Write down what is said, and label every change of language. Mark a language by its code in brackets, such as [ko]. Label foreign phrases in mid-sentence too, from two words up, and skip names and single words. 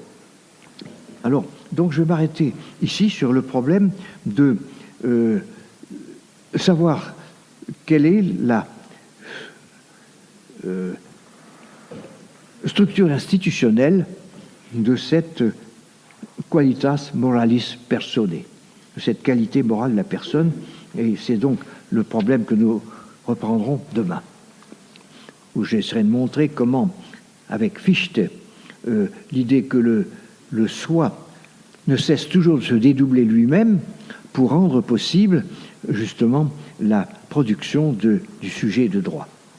[fr] Alors, donc je vais m'arrêter ici sur le problème de savoir quelle est la structure institutionnelle de cette [la] qualitas moralis personae, [fr] de cette qualité morale de la personne, et c'est donc le problème que nous reprendrons demain, où j'essaierai de montrer comment, avec Fichte, l'idée que le soi ne cesse toujours de se dédoubler lui-même pour rendre possible justement la production du sujet de droit.